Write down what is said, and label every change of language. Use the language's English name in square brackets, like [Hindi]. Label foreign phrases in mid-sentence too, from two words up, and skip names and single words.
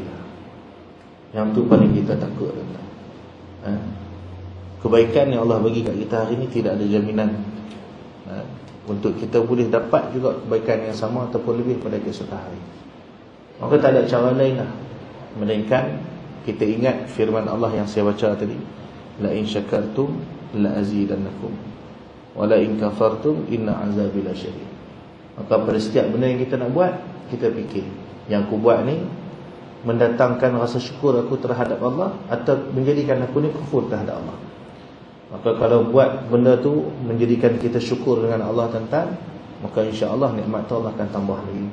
[Malay] Yang tu paling kita takut tuan-tuan. Kebaikan yang Allah bagi kat kita hari ni tidak ada jaminan untuk kita boleh dapat juga kebaikan yang sama ataupun lebih pada keesokan hari. Maka tak ada cara lain lah melainkan kita ingat firman Allah yang saya baca tadi, [Arabic] لئن شكرتم لأزيدنكم ولئن كفرتم إن عذابي لشديد. [Malay] Maka pada setiap benda yang kita nak buat, kita fikir, yang aku buat ni mendatangkan rasa syukur aku terhadap Allah atau menjadikan aku ni kufur terhadap Allah. Maka kalau buat benda tu menjadikan kita syukur dengan Allah tuan-tuan, maka insya-Allah nikmat Allah akan tambah lagi.